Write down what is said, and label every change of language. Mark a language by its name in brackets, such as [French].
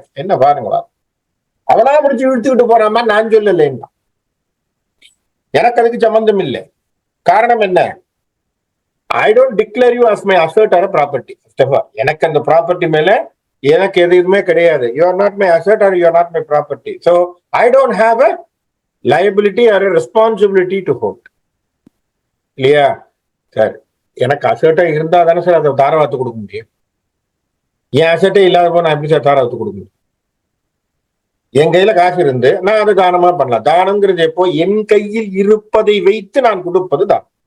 [Tamil] என்ன பாருங்களா, அவனா பிடிச்சு இழுத்துக்கிட்டு போறாமா, நான் சொல்லலைன்னா. எனக்கு அதுக்கு சம்பந்தம் இல்லை. காரணம் என்ன, [English] I don't declare you as my asset or property. [Tamil] எனக்கு அந்த ப்ராப்பர்ட்டி மேல எனக்கு எதுவுமே கிடையாது. [English] You are not my asset or you are not my property. So I don't have a liability or a responsibility to hold. [Tamil] இல்லையா sir? எனக்கு அசட்டே இருந்தா தானே சார் அதை தாராவாத்து கொடுக்க முடியும். என் அசட்டே இல்லாத போது நான் எப்படி சார் தாராவாத்து கொடுக்க முடியும்? என் கையில காசு இருந்து நான் அதை தானமா பண்ணலாம். தானம்ங்கிறது எப்போ என் கையில் இருப்பதை வைத்து நான் கொடுப்பது தான்.